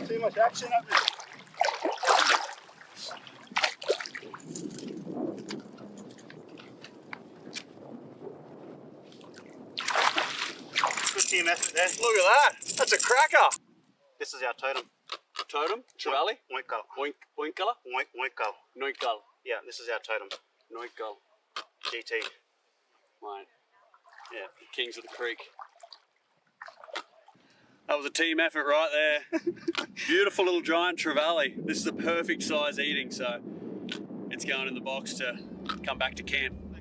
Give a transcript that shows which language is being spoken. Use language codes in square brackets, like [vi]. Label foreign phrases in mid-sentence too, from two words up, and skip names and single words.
[en] Too much action up there. Good team effort there. Look at that. That's a cracker. This is our totem. Totem? Trevally? Oinkal. Oinkala? Oinkal. Noinkal. Yeah, this is our totem. Noinkal. GT. Mine. Yeah, Kings of the Creek. That was a team effort right there. Beautiful little giant trevally. This is a perfect size eating, so it's going in the box to come back to camp.